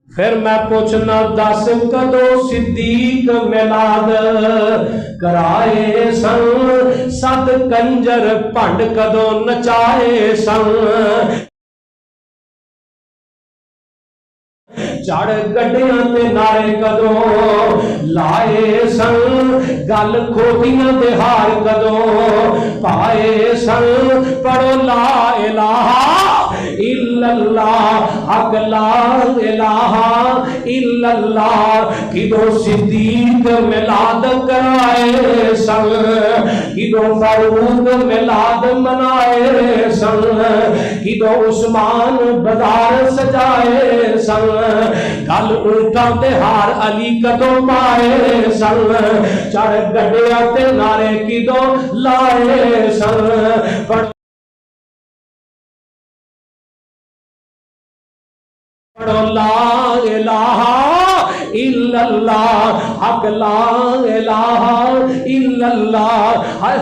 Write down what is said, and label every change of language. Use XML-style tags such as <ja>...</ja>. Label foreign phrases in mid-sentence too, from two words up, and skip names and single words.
<pa>پھر میں پچھنا دس کدوں صدیق میلاد کرائے سن، ست کنجر بھنڈ کدوں نچائے سن. چڑھ گڈیاں تے نعرے کدوں لائے سن، گل کھوتیاں تے ہار کدوں پائے سن.</pa> <ar>पढ़ो لا إله إلا الله، حق لا إله إلا الله.</ar> <pa>کدو صدیق میلاد کرائے سن، کدو فاروق میلاد منائے سن، کدو عثمان بازار سجائے سن. گل اونٹا تے ہار علی کدوں پائے سن، چڑھ گڈیا تے نعرے کدوں لائے سن.</pa> <ar>पढ़ो لا إله إلا الله، حق لا إله إلا الله.</ar>